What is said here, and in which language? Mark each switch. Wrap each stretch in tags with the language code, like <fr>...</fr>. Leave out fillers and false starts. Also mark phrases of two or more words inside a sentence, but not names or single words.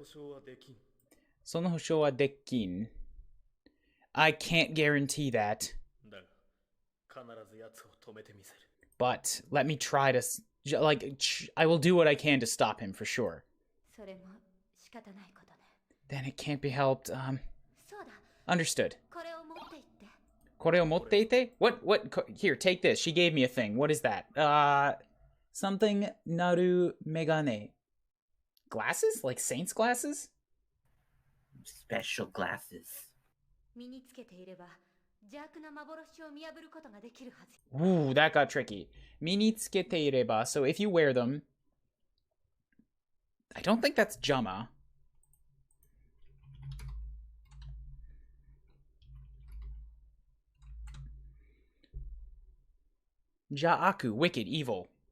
<ja>その保証はできん.</ja> <en>I can't guarantee that. But let me try to... Like, I will do what I can to stop him, for sure. Then it can't be helped. Understood.</en> <ja>これを持っていて?</ja> <en>Here, take this. She gave me a thing. What is that?</en> <ja>Something なる眼鏡. Glasses?</ja> <en>Like saint's glasses? Special glasses.</en> <ja>身につけていれば邪悪な幻を見破ることができるはず。</ja> <en>Ooh, that got tricky.</en> <ja>身につけていれば.</ja> <en>So if you wear them, I don't think that's Jama. Ja'aku, wicked, evil.</en>